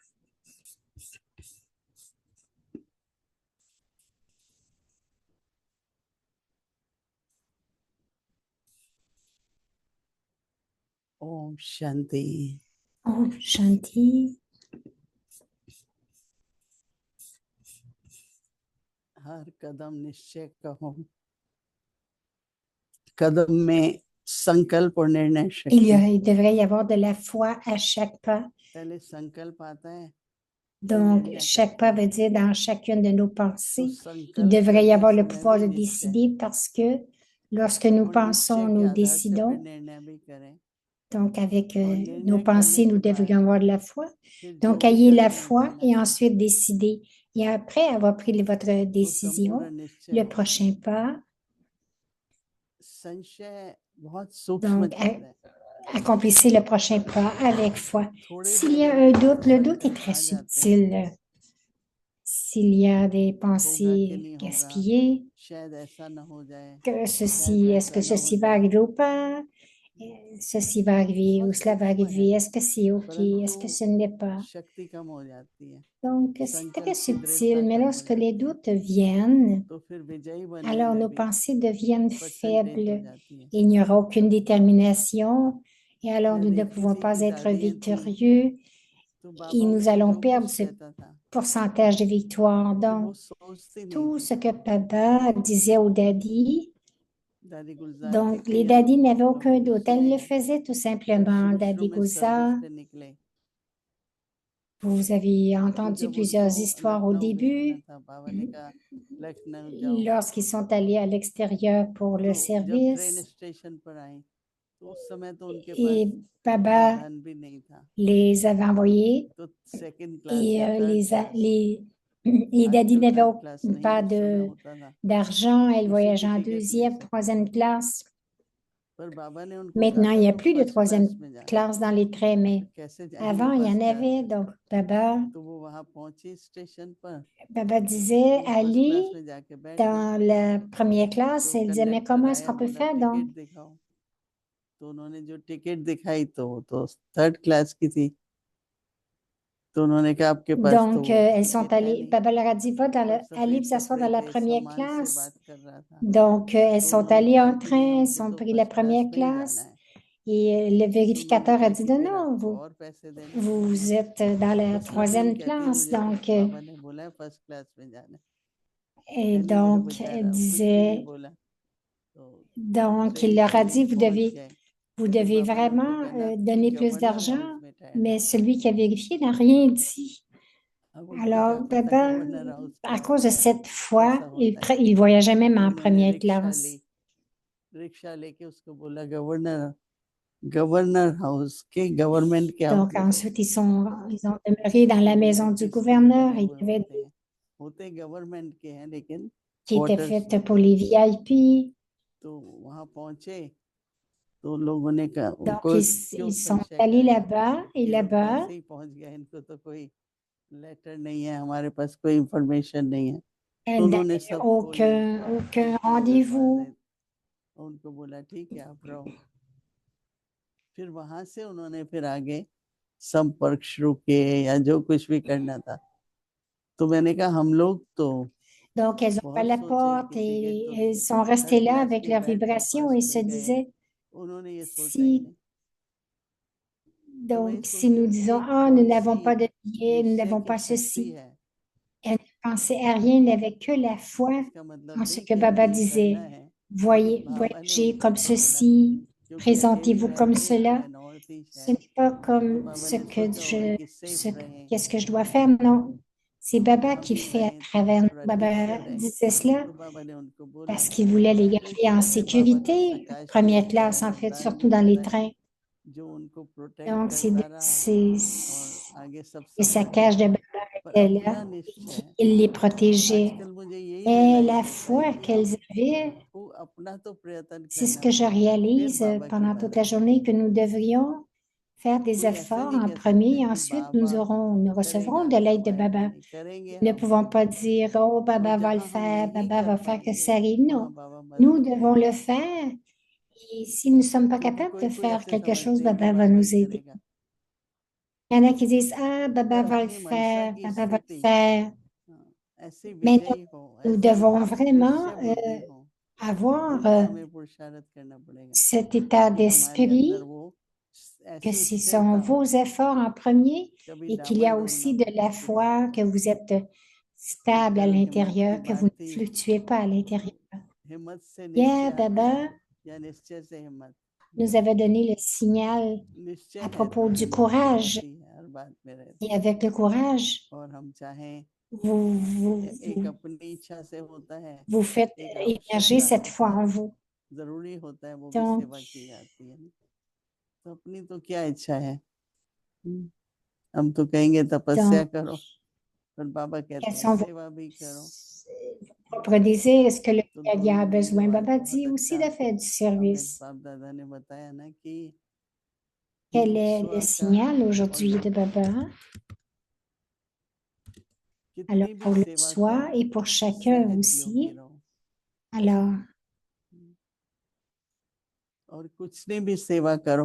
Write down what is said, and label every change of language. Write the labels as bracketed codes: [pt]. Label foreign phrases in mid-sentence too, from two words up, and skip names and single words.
[hi] ओम शांति। Om Shanti. हर कदम निश्चय कहो, कदम में संकल्प और निर्णय शक्ति। [fr] Il devrait y avoir de la foi à chaque pas. [hi] पहले संकल्प आता है, [fr] Donc, chaque pas veut dire dans chacune de nos [hi] तो [fr] pensées. Il [hi] संकल्प [fr] devrait y [hi] करते [fr] avoir le [hi] समय [fr] pouvoir [hi] भी [fr] de [hi] निश्चय [fr] décider parce que lorsque nous [hi] और [fr] pensons, [hi] निश्चय के [fr] nous [hi] आधार से फिर [fr] décidons. [hi] निर्णय भी करें [fr] Donc, avec [hi] और [fr] nos [hi] निर्णय [fr] pensées, [hi] करने [fr] nous [hi] के बाद [fr] devrions avoir de la foi. [hi] फिर जो [fr] Donc, [hi] भी [fr] ayez la [hi] करना है [fr] foi [hi] करना [fr] et [hi] है, [fr] ensuite décidez. Et après avoir pris votre [hi] वो [fr] décision, [hi] संपूर्ण निश्चय [fr] le [hi] होता है। [fr] prochain pas, [hi] संशय बहुत सूक्ष्म [fr] donc, [hi] चित्त है, [fr] accomplissez le prochain pas avec foi. [hi] थोड़े [fr] S'il [hi] से [fr] y a [hi] भी [fr] un doute, le doute est [hi] संशय [fr] très [hi] आ जाते हैं, [fr] subtil. S'il y a des [hi] होगा कि [fr] pensées [hi] नहीं होगा, [fr] gaspillées, [hi] शायद ऐसा न हो जाए, [fr] que [hi] शायद [fr] ceci, est-ce [hi] वैसा [fr] que [hi] न हो [fr] ceci va [hi] जाए, [fr] arriver ou pas? Ceci va arriver ou [hi] बहुत [fr] cela va [hi] सूक्ष्म [fr] arriver. [hi] है, [fr] Est-ce que c'est OK? Est-ce que [hi] परंतु [fr] ce ne l'est pas? [hi] शक्ति कम हो जाती है, [fr] Donc, c'est très [hi] संकल्प की [fr] subtil, [hi] दृढ़ता [fr] mais [hi] कम हो [fr] lorsque les [hi] जाती है, [fr] doutes viennent, [hi] तो फिर विजयी बनने [fr] alors [hi] में [fr] nos [hi] भी [fr] pensées deviennent [hi] परसेंटेज हो [fr] faibles. [hi] जाती है। [fr] Il n'y aura aucune détermination et alors nous [hi] जब [fr] ne [hi] एक [fr] pouvons [hi] किसी [fr] pas [hi] की [fr] être [hi] दादियाँ थी, [fr] victorieux [hi] तो [fr] et [hi] बाबा [fr] nous [hi] को [fr] allons [hi] जो [fr] perdre [hi] कुछ [fr] ce [hi] कहता था, [fr] pourcentage de victoire. [hi] फिर [fr] Donc, [hi] वो सोचती नहीं [fr] tout [hi] थी। [fr] ce que papa disait aux daddy, [hi] दादी गुलजार [fr] donc [hi] कहती [fr] les [hi] हम [fr] daddy n'avaient aucun [hi] लोगों ने [fr] doute. Elles [hi] सुने [fr] le [hi] हैं, [fr] faisaient tout [hi] जब [fr] simplement. [hi] शुरू शुरू [fr] Daddy [hi] में सर्विस [fr] Gouza, [hi] पे निकले, [fr] vous avez [hi] तो [fr] entendu [hi] जब उनको [fr] plusieurs histoires au [hi] लखनऊ भेजना [fr] début. [hi] था, बाबा ने कहा लखनऊ जाओ, [fr] Lorsqu'ils sont allés à l'extérieur pour le [hi] तो जब ट्रेन [fr] service, [hi] स्टेशन पर आए, तो उस समय तो उनके पास [fr] et [hi] उतना [fr] Baba [hi] धन भी नहीं था, [fr] les avait envoyés [hi] तो [en] second class [fr] et [hi] या [en] third class, [fr] les daddy [hi] आजकल [fr] n'avaient [en] third class [hi] नहीं [fr] pas [hi] उस समय होता था, [fr] d'argent. Elles [hi] उसी [fr] voyageaient [hi] की [fr] en [hi] टिकट ले [fr] deuxième, [hi] सकते थे। [fr] troisième classe. [hi] पर बाबा ने उनको कहा [fr] Maintenant, il [hi] था [fr] n'y a [hi] तुम [fr] plus de [hi] फर्स्ट [fr] troisième [hi] क्लास में जाना, [fr] classe dans les trains, mais [hi] तो कैसे जाएंगे [fr] avant, il y en [en] first class [fr] avait. [hi] में। [fr] Donc, Baba, [hi] तो वो वहां पहुंची स्टेशन पर, [fr] Baba [hi] तो [fr] disait, [hi] वो [en] first class [fr] allez [hi] में जाके बैठ गई, [fr] dans la première classe. [hi] तो [fr] Elle disait, mais [hi] कंडक्टर [fr] comment est-ce [hi] आया, [fr] qu'on peut [hi] बोला [fr] faire donc? [hi] टिकट दिखाओ, तो उन्होंने जो टिकट दिखाई तो वो तो [en] third class [hi] की थी, तो उन्होंने कहा आपके पास तो [fr] Donc, [hi] वो [fr] elles sont [hi] टिकट है [fr] allées, [hi] नहीं, [fr] Baba leur a dit, va [hi] सब [fr] allez [hi] सफेद [fr] vous asseoir dans [hi] कपड़े [fr] la [hi] थे, [fr] première [hi] सम्मान से [fr] classe. [hi] बात कर रहा था, [fr] Donc, elles [hi] तो [fr] sont [hi] उन्होंने [fr] allées [hi] कहा [fr] en [hi] कि नहीं [fr] train, elles [hi] हमको [fr] ont [hi] तो [fr] pris la [en] first class [fr] première [hi] में ही जाना [fr] classe [hi] है, [fr] et le [hi] तो उन्होंने [fr] vérificateur a [hi] कहा [fr] dit, [hi] कि [fr] non, [hi] फिर [fr] non, [hi] आपको और पैसे देने पड़ेंगे, [fr] vous êtes dans [hi] तो [fr] la [hi] सब यही [fr] troisième [hi] कहती [fr] classe. [hi] मुझे तो [fr] Donc, [hi] बाबा ने बोला है [en] first class [hi] में जाना [fr] et [hi] है, एनीवे [fr] donc, elle [hi] बेचारा कुछ भी नहीं [fr] disait, [hi] बोला, तो [fr] donc, il [hi] ट्रेन [fr] leur [hi] से [fr] a dit, [hi] पहुंच गए, [fr] vous [hi] फिर [fr] devez [hi] बाबा ने उनको [fr] vraiment [hi] गन्नाथपुरी [fr] donner plus [hi] गवर्नर [fr] d'argent, [hi] हाउस में ठहरना [fr] mais [hi] था। [fr] celui qui a vérifié n'a rien dit. [hi] अब उनको क्या [fr] Alors, [hi] पता [fr] Baba, [en] governor house [fr] à [hi] क्या [fr] cause de [hi] होता है, [fr] cette [hi] कैसा [fr] foi, [hi] होता है, [fr] il voyageait même [hi] तो [fr] en [hi] उन्होंने [fr] première classe. [hi] रिक्शा लेके उसको बोला [en] governor governor house [hi] के गवर्नमेंट क्या [fr] Donc, [hi] होते हैं, [fr] ensuite, ils ont demeuré dans [hi] तो [fr] la [hi] बोला [fr] maison du [hi] किसके लिए [fr] gouverneur. [hi] बने [fr] Il [hi] हुए [fr] y avait [hi] होते हैं, होते गवर्नमेंट के हैं लेकिन [fr] qui était [hi] क्वार्टर्स [fr] faite pour [hi] होते हैं। [fr] les VIP. [hi] तो वहां पहुंचे, तो लोगों ने कहा [fr] Donc, [hi] उनको क्यों [fr] ils sont [hi] संशय [fr] allés [hi] कराया, [fr] là-bas et [hi] ये लोग तो [fr] là-bas, [hi] ऐसे ही पहुंच गए, इनको तो कोई लेटर नहीं है, हमारे पास कोई इंफॉर्मेशन नहीं है, तो [fr] elles [hi] उन्होंने [fr] n'avaient [hi] सब खोली, [fr] aucun [hi] जितने दरवाजे, [fr] rendez-vous. [hi] उनको बोला ठीक है आप रहो। फिर वहां से उन्होंने फिर आगे संपर्क शुरू किए या जो कुछ भी करना था, तो मैंने कहा हम लोग तो [fr] Donc, elles ont ouvert [hi] बहुत [fr] la [hi] सोचा है [fr] porte [hi] कि टिकट [fr] et [hi] तो [fr] elles sont [hi] थर्ड [fr] restées là [hi] क्लास [fr] avec [hi] के [fr] leurs [hi] बैठ के [fr] vibrations et [hi] फर्स्ट [fr] se [hi] में गए, [fr] disaient, [hi] उन्होंने ये सोचा ही [fr] si, [hi] नहीं। तो मैं [fr] donc, si [hi] सोचती [fr] nous [hi] हूँ [fr] disons, [hi] ये [fr] ah, nous [hi] कौन [fr] n'avons [hi] सी [fr] pas de billets, nous [hi] निश्चय [fr] n'avons [hi] की [fr] pas [hi] शक्ति [fr] ceci, [hi] है। [fr] elles ne pensaient à rien, n'avaient que la foi [hi] इसका मतलब [fr] en ce [hi] नहीं [fr] que [hi] कि हमें [fr] Baba [hi] ये करना [fr] disait. [hi] है, लेकिन [fr] Voyez, [hi] बाबा ने [fr] voyagez [hi] उनको [fr] comme [hi] तो बोला, [fr] ceci, [hi] क्योंकि अकेली [fr] présentez-vous comme [hi] रहती है, [fr] cela. [hi] मैं [en] north east [fr] Ce [hi] है, [fr] n'est pas [hi] तो [fr] comme [hi] बाबा [fr] ce [hi] ने [fr] que [hi] सोचा होगा कि सेफ रहें, [fr] qu'est-ce que je dois faire, non. C'est Baba [hi] जहाँ [fr] qui [hi] भी [fr] fait à [hi] रहें [fr] travers nous. [hi] थोड़ा ठीक से [fr] Baba [hi] रहें। [fr] disait cela [hi] तो बाबा ने उनको बोला, [fr] parce qu'il voulait les [hi] तो इस [fr] garder en [hi] तरह से बाबा का [fr] sécurité, [hi] प्रकाश भी [fr] première [hi] होता [fr] classe [hi] है, [fr] en fait, [hi] वरदान भी [fr] surtout dans les [hi] होता है, [fr] trains. [hi] जो उनको प्रोटेक्ट [fr] Donc, [hi] करता रहा और आगे सब [fr] les [hi] सफल [fr] saccages [hi] हुए। [fr] de Baba [hi] पर [fr] étaient là [hi] अपना [fr] et [hi] निश्चय [fr] qu'il les protégeait. [hi] आजकल मुझे यही [fr] Mais la [hi] रियलाइज होता है [fr] foi [hi] कि [fr] qu'elles avaient, [hi] हमको अपना तो प्रयत्न [fr] c'est ce [hi] करना [fr] que je [hi] पड़ेगा, फिर [fr] réalise [hi] बाबा की [fr] pendant toute [hi] बारी [fr] la [hi] आएगी। [fr] journée, que nous devrions faire des [hi] कोई ऐसा [fr] efforts [hi] नहीं [fr] en [hi] कह [fr] premier [hi] सकते [fr] et [hi] कि [fr] ensuite [hi] बाबा [fr] nous recevrons [hi] करेगा [fr] de [hi] तो [fr] l'aide [hi] हम [fr] de [hi] आएंगे [fr] Baba. [hi] नहीं, करेंगे [fr] Nous ne [hi] हम [fr] pouvons pas [hi] सब। [fr] dire, oh, [hi] और [fr] Baba va le [hi] जहाँ हम [fr] faire, [hi] नहीं [fr] Baba [hi] कर [fr] va faire que ça [hi] पाएंगे [fr] arrive. [hi] वहाँ [fr] Non, [hi] बाबा [fr] nous [hi] मदद [fr] devons le [hi] करेंगे, [fr] faire. Et si nous ne sommes pas [hi] क्योंकि [fr] capables [hi] कोई [fr] de [hi] कोई [fr] faire [hi] ऐसे [fr] quelque chose, [hi] समझते हैं कि [fr] Baba va [hi] बाबा ही [fr] nous aider. [hi] करेगा, [fr] Il y en a qui disent, ah, Baba [hi] पर [fr] va le [hi] अपनी मंशा [fr] faire, [hi] की [fr] Baba va le [hi] स्थिति [fr] faire. [hi] ऐसी [fr] Mais [hi] विजयी हो, [fr] nous [hi] ऐसी [fr] devons vraiment [hi] निश्चय बुद्धि हो, [fr] avoir [hi] उल्टा हमें पुरुषार्थ करना पड़ेगा [fr] cet état [hi] कि हमारे अंदर [fr] d'esprit [hi] वो [fr] que [hi] ऐसी [fr] ce sont [hi] स्थिरता हो, [fr] vos efforts en premier [hi] कभी [fr] et qu'il y a [hi] डामाडोल ना [fr] aussi de [hi] हो [fr] la [hi] किसी तरह [fr] foi, [hi] का। [fr] que vous êtes stable à [hi] कल हिम्मत की [fr] l'intérieur, que vous [hi] बात [fr] ne [hi] थी, [fr] fluctuez pas à l'intérieur. [hi] हिम्मत से निश्चय [fr] Hier, [hi] आता है [fr] Baba [hi] या निश्चय से हिम्मत। [fr] nous avait donné le signal [hi] निश्चय [fr] à [hi] है [fr] propos [hi] तो [fr] du [hi] हिम्मत भी [fr] courage. [hi] आती है, हर बात में रहती [fr] Et [hi] है। [fr] avec le courage, [hi] और हम चाहें, [fr] vous, [hi] एक अपनी इच्छा से होता है, [fr] vous faites [hi] एक [fr] émerger [hi] आवश्यकता [fr] cette foi [hi] होता [fr] en [hi] है, [fr] vous. [hi] जरूरी होता है, वो भी [fr] Donc, [hi] सेवा की जाती है। तो अपनी तो क्या इच्छा है, हम तो कहेंगे तपस्या [fr] donc, [hi] करो, पर बाबा कहते [fr] quels [hi] हैं [fr] sont [hi] सेवा भी करो। [fr] vos propres désirs? Est-ce que le [hi] तो [fr] Yagi a [hi] दोनों रीजन [fr] besoin? [hi] आज [fr] Baba [hi] बहुत [fr] dit aussi [hi] अच्छा [fr] de faire du [hi] अमित [fr] service. [hi] बाप दादा ने बताया ना कि [fr] Quel est [hi] स्व [fr] le [hi] का [fr] signal [hi] और [fr] aujourd'hui de Baba? Alors, [hi] कितनी भी [fr] pour le [hi] सेवा [fr] soi [hi] करो, [fr] et pour chacun [hi] सहज योगी [fr] aussi. [hi] रहो, [fr] Alors, [hi] और कुछ नहीं भी सेवा करो,